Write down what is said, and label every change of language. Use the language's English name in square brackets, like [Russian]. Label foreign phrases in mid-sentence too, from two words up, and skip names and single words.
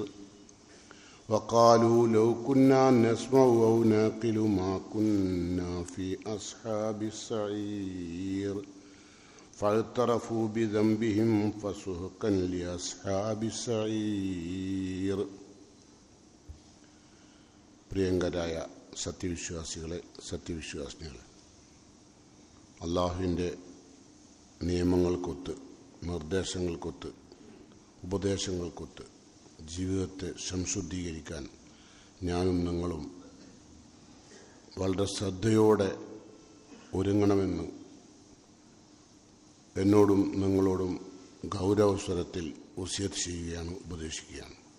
[Arabic] وقالوا لو كنا نسمع أو نعقل ما كنا في أصحاب السعير فاعترفوا بذنبهم فسحقا لأصحاب السعير. [Malayalam] പ്രിയങ്കരായ സത്യവിശ്വാസികളെ, സത്യവിശ്വാസിനികളെ, അള്ളാഹുവിൻ്റെ നിയമങ്ങൾക്കൊത്ത്, നിർദ്ദേശങ്ങൾക്കൊത്ത്, ഉപദേശങ്ങൾക്കൊത്ത് ജീവിതത്തെ സംശുദ്ധീകരിക്കാൻ ഞാനും നിങ്ങളും വളരെ ശ്രദ്ധയോടെ ഒരുങ്ങണമെന്ന് എന്നോടും നിങ്ങളോടും ഗൗരവസ്വരത്തിൽ വസിയത്ത് ചെയ്യുകയാണ്, ഉപദേശിക്കുകയാണ്.